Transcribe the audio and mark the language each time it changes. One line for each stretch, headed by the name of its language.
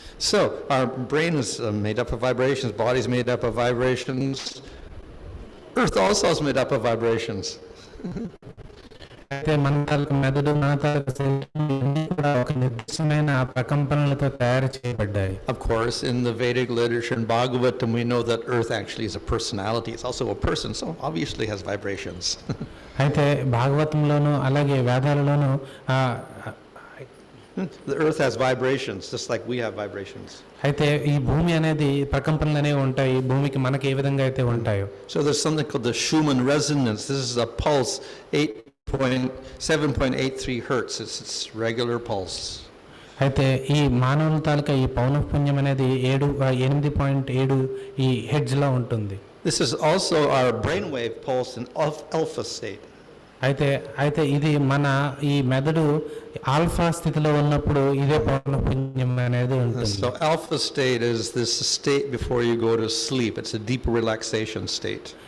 English: So our brain is made up of vibrations, body is made up of vibrations, earth also is made up of vibrations.
Telugu: అయితే మన తాలూకు మెదడు, మన తాలూకు శరీరం ఇవన్నీ కూడా ఒక నిర్దిష్టమైన ప్రకంపనలతో తయారు చేయబడ్డాయి.
English: Of course, in the Vedic literature and Bhagavatam, we know that Earth actually is a personality. It's also a person, so obviously has vibrations.
Telugu: అయితే భాగవతంలోను అలాగే వేదాలలోను
English: The Earth has vibrations, just like we have vibrations.
Telugu: అయితే ఈ భూమి అనేది ప్రకంపనలు అనేవి ఉంటాయి, భూమికి మనకి ఏ విధంగా అయితే ఉంటాయో.
English: So there's something called the Schumann resonance. This is a pulse, 7.83 hertz. It's regular pulse.
Telugu: అయితే ఈ మానవుల తాలూకా ఈ పౌనఃపున్యం అనేది 8.7 ఈ హెడ్జ్లో ఉంటుంది.
English: This is also our brainwave pulse in alpha state.
Telugu: అయితే ఇది మన ఈ మెదడు ఆల్ఫా స్థితిలో ఉన్నప్పుడు ఇదే పౌనఃపున్యం అనేది ఉంటుంది.
English: So alpha state is this state before you go to sleep. It's a deep relaxation state.